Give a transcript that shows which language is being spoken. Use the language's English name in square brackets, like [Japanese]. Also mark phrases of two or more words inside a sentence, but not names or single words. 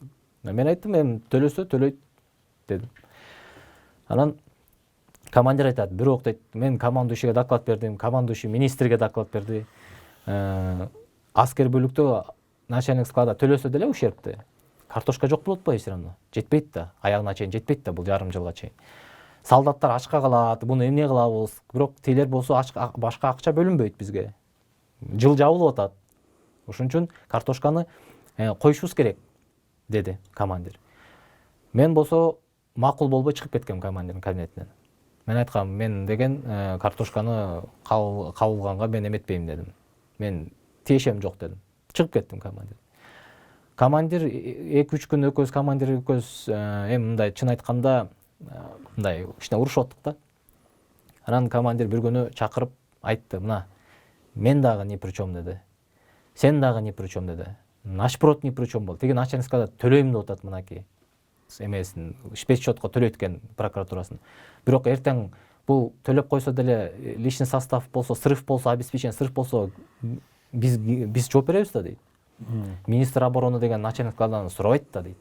[Kyrgyz] Мен айттым, эми төлөсө төлөйт дедим. Анан командир айтат, бирок дейт, мен командующийге доклад бердим, командующий министрге доклад берди. Аскер бөлүктө [Russian] начальник склада [Kyrgyz] төлөсө деле ущербти. Картошка жок болот атпайбы [Russian] все равно? [Kyrgyz] Жетпейт да, аягына чейин жетпейт да, бул жарым жылга чейин. Солдаттар ачка калат, буну эмне кылабыз? Бирок тилер болсо башка акча бөлүнбөйт бизге. Жыл жабылып атат. Ошон үчүн картошканы коюшубуз керек, деди командир. Мен болсо макул болбой чыгып кеткем командирдин кабинетинен. Мен айткам, мен деген картошканы кабылганга мен эметпейм дедим. Мен тиешем жок дедим. Чыгып кеттим командир. Командир 2-3 күн экөөбүз командир экөөбүз эми мындай чын айтканда мындай кичине урушуп аттык да. Анан командир бир күнү чакырып айтты, мына мен дагы [Russian] ни при чем [Kyrgyz] деди. Сен дагы [Russian] ни при чем [Kyrgyz] деди. Нашпрот [Russian] ни при чем [Kyrgyz] болду. Тиги начальникка төлөйм деп атат мынаки. Эмесин спецсчетко төлөйт экен прокуратурасын. Бирок эртең бул төлөп койсо деле [Russian] личный состав [Kyrgyz] болсо, срыв болсо, [Russian] обеспечение срыв [Kyrgyz] болсо биз жооп беребиз да дейт. [Russian] Министр обороны [Kyrgyz] деген начальниктардан сурабайт да дейт.